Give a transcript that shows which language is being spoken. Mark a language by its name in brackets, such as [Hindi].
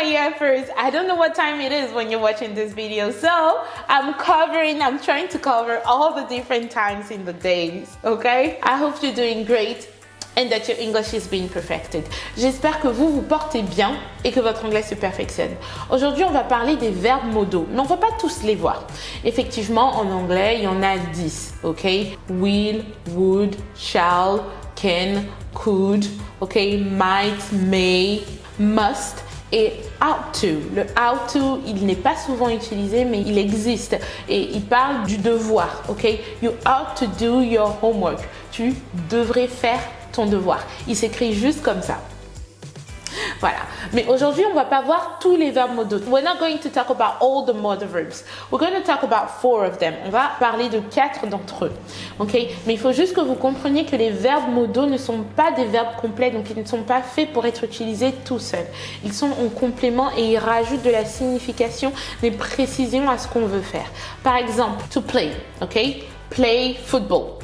[English] gaffers, I don't know what time it is when you're watching this video, so I'm trying to cover all the different times in the days, okay? I hope you're doing great and that your English is being perfected. [French] J'espère que vous vous portez bien et que votre anglais se perfectionne. Aujourd'hui, on va parler des verbes modaux, mais on ne va pas tous les voir. Effectivement, en anglais, il y en a 10, ok? Will, would, shall, can, could, ok? Might, may, must et ought to. Le ought to, il n'est pas souvent utilisé, mais il existe et il parle du devoir, ok? [English] You ought to do your homework. [French] Tu devrais faire ton devoir. Il s'écrit juste comme ça. Voilà. Mais aujourd'hui, on va pas voir tous les verbes modaux. [English] We're not going to talk about all the modal verbs. We're going to talk about 4 of them. [French] On va parler de 4 d'entre eux. Ok? Mais il faut juste que vous compreniez que les verbes modaux ne sont pas des verbes complets, donc ils ne sont pas faits pour être utilisés tout seuls. Ils sont en complément et ils rajoutent de la signification, des précisions à ce qu'on veut faire. Par exemple, to play. Ok? [English] Play football.